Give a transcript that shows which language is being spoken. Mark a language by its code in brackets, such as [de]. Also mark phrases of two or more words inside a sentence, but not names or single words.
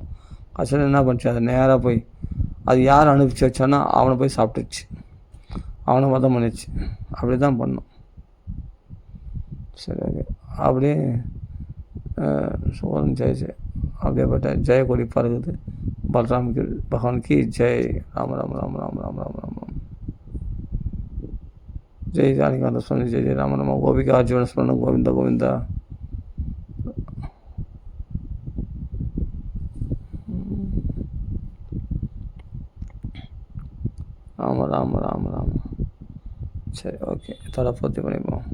[ta] கடைசியில் என்ன பண்ணுச்சு, அது நேராக போய் அது யார் அனுப்பிச்சி வச்சானோ அவனை போய் சாப்பிட்டுச்சு, அவனை வதம் பண்ணிச்சு. அப்படி தான் பண்ணும். சரி, ஓகே. அப்படியே சோழன் ஜெய் அப்படியேப்பட்ட ஜெயக்கொடி பறகுது. [hi] बलराम की भगवान की जय। राम राम राम राम राम राम राम राम. जय जानकीकान्त स्वामी जय जय राम राम. [sa] गोपिका जीवन स्मरण गोविन्दा गोविन्दा। राम राम राम राम. [ta] சரி, ஓகே. இதோட பூர்த்தி பண்ணிப்போம்.